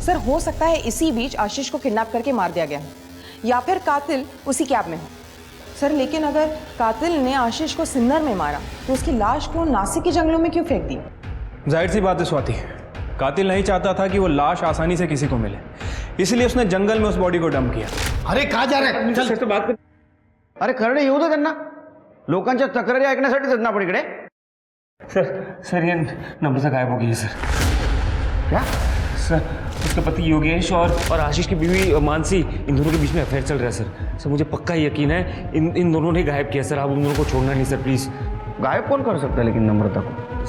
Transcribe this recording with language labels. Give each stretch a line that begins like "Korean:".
Hindi: Sir हो सकता है इसी बीच आशीष को किडनैप करके मार दिया गया हो, या फिर कातिल उसी कैब में हो। सर लेकिन अगर कातिल ने आशीष को सिन्नर में मारा तो उसकी लाश को नासिक के जंगलों में क्यों फेंक दी? जाहिर सी बात है स्वाति, कातिल नहीं चाहता था कि वो लाश आसानी से किसी को मिले, इसलिए उसने जंगल में उस बॉडी को डंप किया। अरे कहाँ जा रहे हैं? चल बात कर।
Marathi: अरे करणे येऊ दे त्यांना, लोकांच्या तक्रारी ऐकण्यासाठी जगना आपण इकडे।
Hindi: सर ये नम्रता गायब हो गई है सर। क्या सर उसका पति योगेश और आशीष की बीवी मानसी, इन दोनों के बीच में अफेयर चल रहा है सर। मुझे पक्का यकीन है इन दोनों ने गायब किया सर। आप उन दोनों को छोड़ना नहीं सर प्लीज। गायब कौन कर सकता है लेकिन नम्रता को?